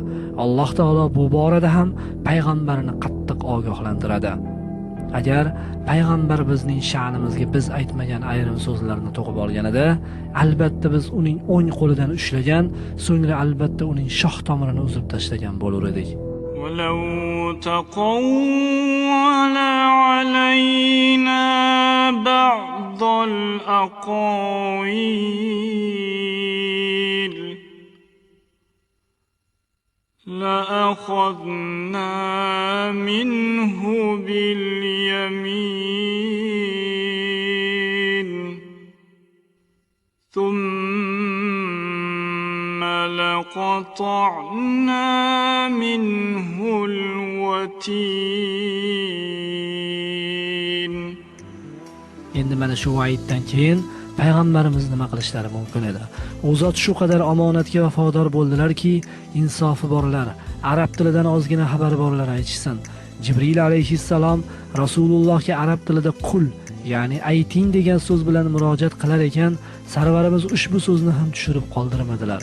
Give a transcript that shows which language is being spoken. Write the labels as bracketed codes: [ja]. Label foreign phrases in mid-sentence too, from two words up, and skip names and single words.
[uz] Alloh taolo bu borada ham payg'ambarini qattiq ogohlantiradi. Agar payg'ambar bizning sha'nimizga biz aytmagan ayrim so'zlarni to'qib olganida, albatta biz uning o'ng qo'lidan ushlagan, so'ngra albatta uning shoh tomirini uzib tashlagan bo'lar edik. [ar] ولو تقول علينا بعض الأقاويل لأخذنا منه باليمين ثم لقطعنا منه الوتين. [uz] Endi mana shu va'iddan keyin payg'ambarimiz nima qilishlari mumkin edi? U zot shu qadar omonatga vafodor bo'ldilarki, insofi borlar, arab tilidan ozgina xabar borlar aytishsin. Jibril alayhissalom Rasulullohga arab tilida qul, ya'ni ayting degan so'z bilan murojaat qilar ekan, sarvarimiz ushbu so'zni ham tushirib qoldirmadilar.